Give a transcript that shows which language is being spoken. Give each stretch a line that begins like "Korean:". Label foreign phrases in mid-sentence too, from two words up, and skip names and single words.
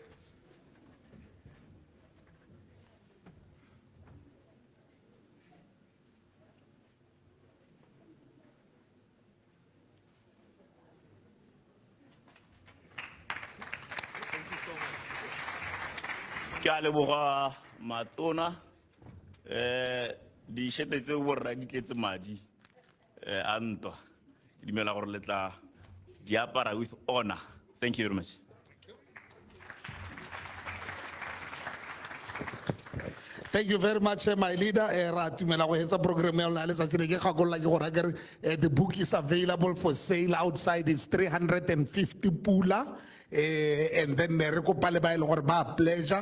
English: Thank you so much.
Tswana: Ke a leboga matona di shete tse borra di tletse madi a ntwa ke dumela gore le tla di apara
English: with honor. Thank you very much. Thank you very much, my leader. Program the book is available for sale outside. It's 350 pula. And then pleasure.